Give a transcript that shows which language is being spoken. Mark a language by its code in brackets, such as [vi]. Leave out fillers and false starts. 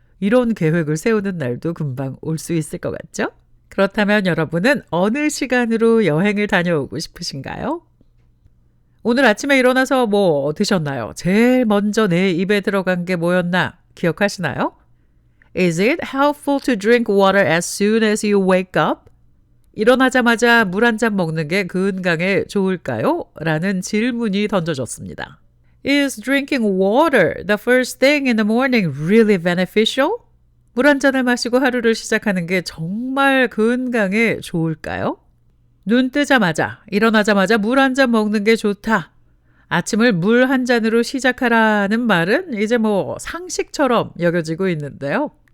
[ko] 이런 계획을 세우는 날도 금방 올 수 있을 것 같죠? 그렇다면 여러분은 어느 시간으로 여행을 다녀오고 싶으신가요? 오늘 아침에 일어나서 뭐 드셨나요? 제일 먼저 내 입에 들어간 게 뭐였나 기억하시나요? [en] Is it helpful to drink water as soon as you wake up? [ko] 일어나자마자 물 한 잔 먹는 게 건강에 좋을까요? 라는 질문이 던져졌습니다. [en] Is drinking water the first thing in the morning really beneficial? [ko] 물 한 잔을 마시고 하루를 시작하는 게 정말 건강에 좋을까요? 눈 뜨자마자, 일어나자마자 물 한 잔 먹는 게 좋다. 아침을 물 한 잔으로 시작하라는 말은 이제 뭐 상식처럼 여겨지고 있는데요.